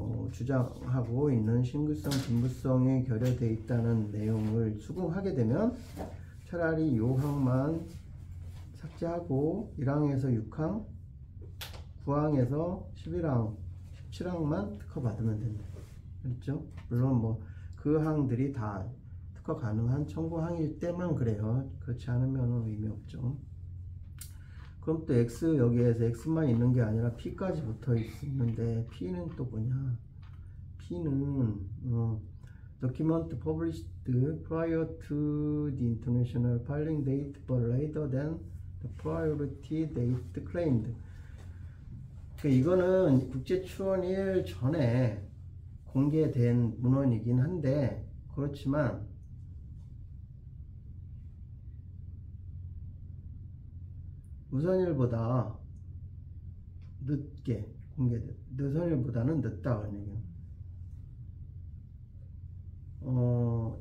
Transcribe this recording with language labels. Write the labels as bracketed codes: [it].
[ko] 주장하고 있는 신규성, 진보성에 결여되어 있다는 내용을 수긍하게 되면 차라리 요 항만 삭제하고 1항에서 6항, 9항에서 11항, 17항만 특허 받으면 된다. 그렇죠? 물론 뭐 그 항들이 다 특허 가능한 청구항일 때만 그래요. 그렇지 않으면 의미 없죠. 그럼 또 X 여기에서 X만 있는 게 아니라 P까지 붙어 있는데 P는 또 뭐냐? [en] P는 document published prior to the international filing date but later than the priority date claimed. [ko] 그러니까 이거는 국제 추원일 전에 공개된 문헌이긴 한데 그렇지만 우선일보다 늦게 공개된 우선일보다는 늦다는 얘기예요.